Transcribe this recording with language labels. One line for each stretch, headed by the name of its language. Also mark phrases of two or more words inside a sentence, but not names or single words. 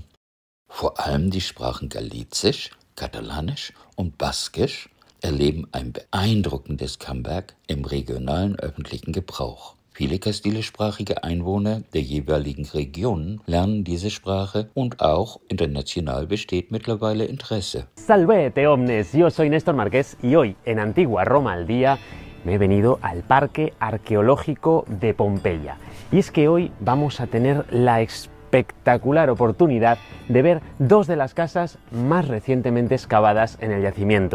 German: Vor allem die Sprachen Galizisch, Katalanisch und Baskisch erleben ein beeindruckendes Comeback im regionalen öffentlichen Gebrauch. Viele kastilischsprachige Einwohner der jeweiligen Regionen lernen diese Sprache und auch international besteht mittlerweile Interesse.
Latin: Salvete omnes,
Spanish: yo soy Néstor Marqués y hoy en Antigua Roma al Día me he venido al Parque Arqueológico de Pompeya. Y es que hoy vamos a tener la espectacular oportunidad de ver dos de las casas más recientemente excavadas en el yacimiento.